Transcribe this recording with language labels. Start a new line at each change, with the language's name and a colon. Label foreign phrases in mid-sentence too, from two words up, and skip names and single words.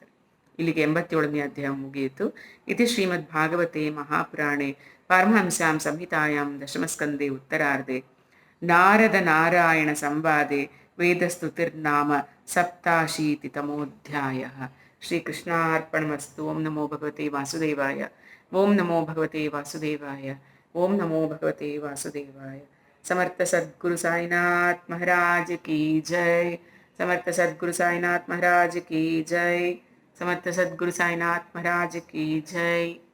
Kannada: ಇಲ್ಲಿಗೆ 87ನೇ ಅಧ್ಯಾಯ ಮುಗಿಯಿತು.
Sanskrit: ಇತಿ ಶ್ರೀಮದ್ ಭಾಗವತೆ ಮಹಾಪುರಾಣೆ ಪಾರಮಹಂಸ್ಯಾಂ ಸಂಹಿತಾಯಾಂ ದಶಮಸ್ಕಂದೆ ಉತ್ತರಾರ್ಧೆ ನಾರದ ನಾರಾಯಣ ಸಂವಾದೆ ವೇದಸ್ತುತಿರ್ನಾಮ ಸಪ್ತಾಶೀತಿತಮೋಧ್ಯಾಯ. ಶ್ರೀಕೃಷ್ಣಾರ್ಪಣಮಸ್ತು. ಓಂ ನಮೋ ಭಗವತೆ ವಾಸುದೇವಾಯ. ಓಂ ನಮೋ ಭಗವತೆ ವಾಸುದೇವಾಯ. ಓಂ ನಮೋ ಭಗವತೆ ವಾಸುದೇವಾಯ.
Hindi: समर्थ सद्गुरु साईनाथ महाराज की जय. समर्थ सद्गुरु साईनाथ महाराज की जय. समर्थ सद्गुरु साईनाथ महाराज की जय.